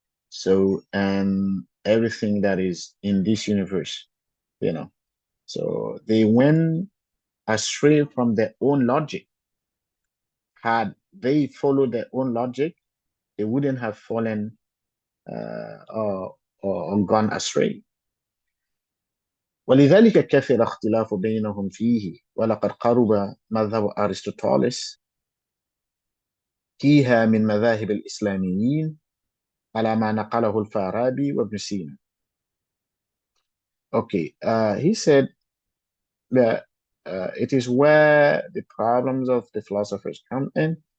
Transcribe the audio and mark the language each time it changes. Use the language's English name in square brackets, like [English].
[English] So, and everything that is in this universe, so they went astray from their own logic. Had they followed their own logic, they wouldn't have fallen or gone astray. [Arabic] ولذلك كثر اختلاف بينهم فيه، ولقد قرب مذهب أرسطوطالس فيها من مذاهب الإسلاميين على ما نقله الفارابي وابن سينا. [English] Okay, he said that it is where the problems of the philosophers come in.